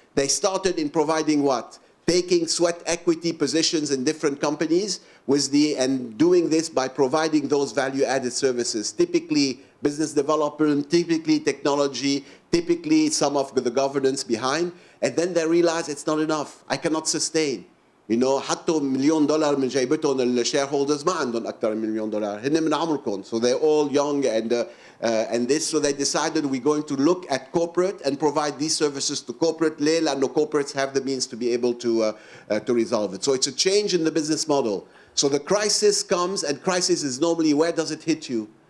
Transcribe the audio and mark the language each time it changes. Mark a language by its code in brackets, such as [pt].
[en] They started in providing what? Taking sweat equity positions in different companies and doing this by providing those value-added services, typically business development, typically technology, typically some of the governance behind. And then they realize it's not enough. I cannot sustain. You know, [ar] حطوا $1 million من جيبتهم الشيرهولدرز ما عندهم أكثر من $1 million. هن من عمركم. [en] So they're all young and this. So they decided we're going to look at corporate and provide these services to corporate. [ar] ليه؟ لأنه [en] corporates have the means to be able to resolve it. So it's a change in the business model. So the crisis comes, and crisis is normally, where does it hit you?